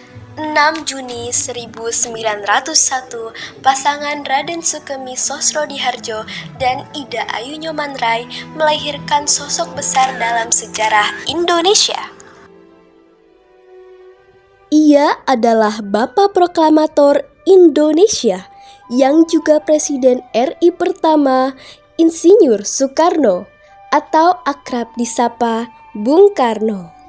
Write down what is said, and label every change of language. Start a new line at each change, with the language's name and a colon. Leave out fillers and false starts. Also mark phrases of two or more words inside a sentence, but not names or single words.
Indonesian: 6 Juni 1901, pasangan Raden Sukemi Sosrodihardjo dan Ida Ayu Nyoman-Rai melahirkan sosok besar dalam sejarah Indonesia. Ia adalah Bapak Proklamator Indonesia yang juga Presiden RI pertama, Insinyur Soekarno, atau akrab disapa Bung Karno.